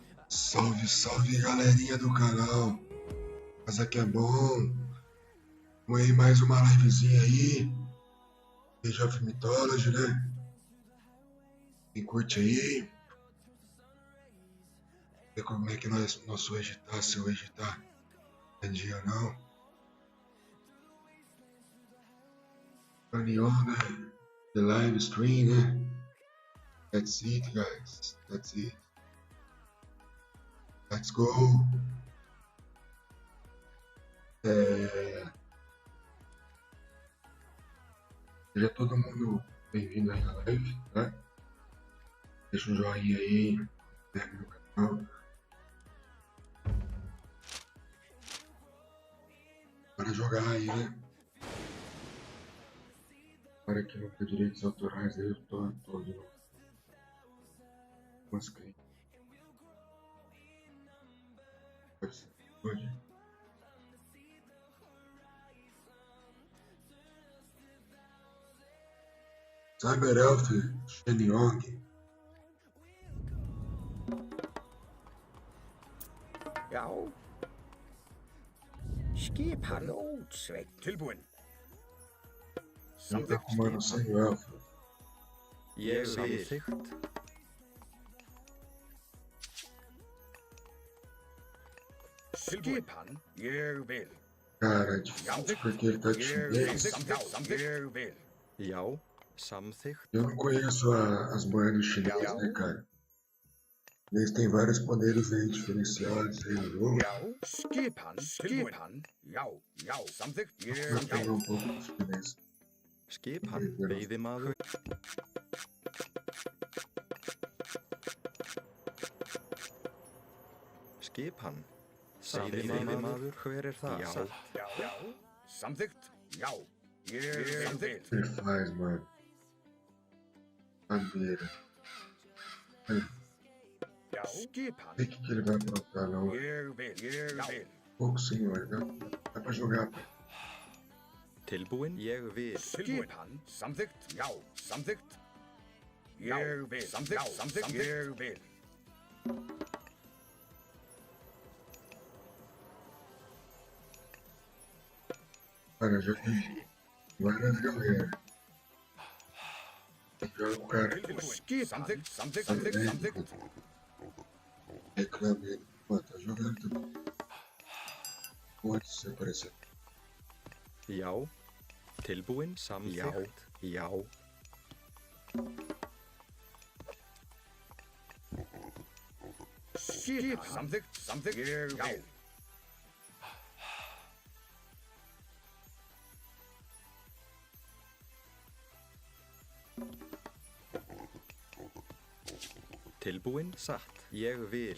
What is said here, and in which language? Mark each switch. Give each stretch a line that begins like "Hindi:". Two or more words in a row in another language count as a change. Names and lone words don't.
Portuguese: Salve, salve galerinha do canal. Mas aqui é bom. Vamos aí mais uma livezinha aí. Age of Mythology, né? Quem curte aí. Ver como é que nosso Age tá, se o Age tá em dia ou não.
English: Turn on, né? The live stream, né? That's it, guys. That's it. Let's go.
Portuguese: Seja todo mundo bem-vindo aí na live, né? Deixa um joinha aí, inscreve no canal. Para jogar aí, né? Para que não tenha direitos autorais aí, eu tô todo conscrito. Pode ser, pode. Cyber Elf Shenyong.
Icelandic: Já. Skip hann ótsveit. Tilbúinn.
Portuguese: Ele tá comando sem elfo.
Icelandic: Ég samþykkt. Skip hann. Ég vil.
Portuguese: Cara, é difícil porque ele tá de chinês.
Icelandic: Ég vil. Já, samþykkt.
Portuguese: Eu não conheço as moedas chinesas, né, cara? Eles têm vários poderes aí diferenciados aí no jogo.
Icelandic: Já. Skip hann. Já. Samþykkt.
Portuguese: Vou
Icelandic: Ég
Portuguese: aprender um pouco de chinês.
Icelandic: Skip hann, veiðimaður. Skip hann. Veiðimaður, hver er það? Já. Samþykkt. Já. Ég samþykkt.
Portuguese: Ele faz, mano. Bandeira.
Icelandic: Já. Skip
Portuguese: Não
Icelandic: hann.
Portuguese: sei o que ele vai aprontar, não.
Icelandic: Ég vil.
Portuguese: Pouco senhor, né? Dá pra jogar, pai.
Icelandic: Tilbúinn, ég vil. Skip hann. Samþykkt. Já. Samþykkt. Ég vil. Samþykkt. Ég vil.
Portuguese: Cara, eu já vi várias galera. Joga o cara
Icelandic: Skip hann. Samþykkt.
Portuguese: reclamando. Pô, tá jogando também. Pode ser aparecer.
Icelandic: Já. Tilbúinn, samþykkt. Já. Skip hann. Samþykkt. Ég vil. Tilbúinn, satt. Ég vil.